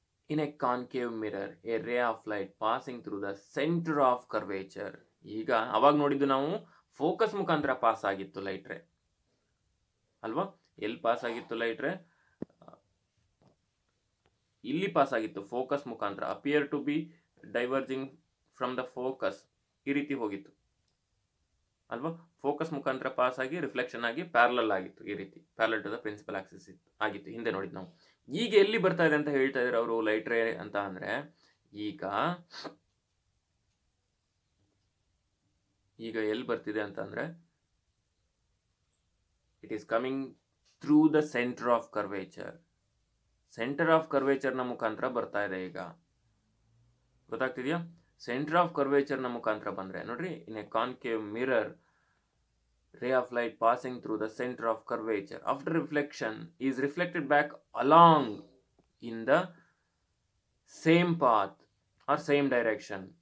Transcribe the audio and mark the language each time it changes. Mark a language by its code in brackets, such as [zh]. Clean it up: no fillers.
[en] In a concave mirror, a ray of light passing through the center of curvature. [kn] ಈಗ ಅವಾಗ ನೋಡಿದ್ದು ನಾವು focus ಮುಖಾಂತರ ಪಾಸ್ ಆಗಿತ್ತು ಲೈಟ್ ರೇ ಅಲ್ವಾ? ಎಲ್ಲಿ ಪಾಸ್ ಆಗಿತ್ತು ಲೈಟ್ ರೇ? ಇಲ್ಲಿ ಪಾಸ್ ಆಗಿತ್ತು ಫೋಕಸ್ ಮುಖಾಂತರ. [en] appear to be diverging from the focus [kn] ಈ ರೀತಿ ಹೋಗಿತ್ತು ಅಲ್ವಾ? ಫೋಕಸ್ ಮುಖಾಂತರ ಪಾಸ್ ಆಗಿ ರಿಫ್ಲೆಕ್ಷನ್ ಆಗಿ ಪ್ಯಾರಲಲ್ ಆಗಿತ್ತು, ಈ ರೀತಿ [en] parallel to the principal axis [kn] ಆಗಿತ್ತು ಹಿಂದೆ ನೋಡಿದ್ ನಾವು. ಈಗ ಎಲ್ಲಿ ಬರ್ತಾ ಇದೆ ಅಂತ ಹೇಳ್ತಾ ಇದ್ದಾರೆ ಅವರು ಲೈಟ್ ರೇ ಅಂತ ಅಂದ್ರೆ, ಈಗ ಎಲ್ಲಿ ಬರ್ತಿದೆ ಅಂತಂದ್ರೆ [en] It is coming through the centre of curvature. [kn] Centre of curvature ನ ಮುಖಾಂತರ ಬರ್ತಾ ಇದೆ ಈಗ. ಗೊತ್ತಾಗ್ತಿದ್ಯಾ? ಸೆಂಟರ್ ಆಫ್ ಕರ್ವೇಚರ್ ನ ಮುಖಾಂತರ ಬಂದ್ರೆ ನೋಡ್ರಿ, [en] In a concave mirror ray of light passing through the center of curvature after reflection is reflected back along in the same path or same direction.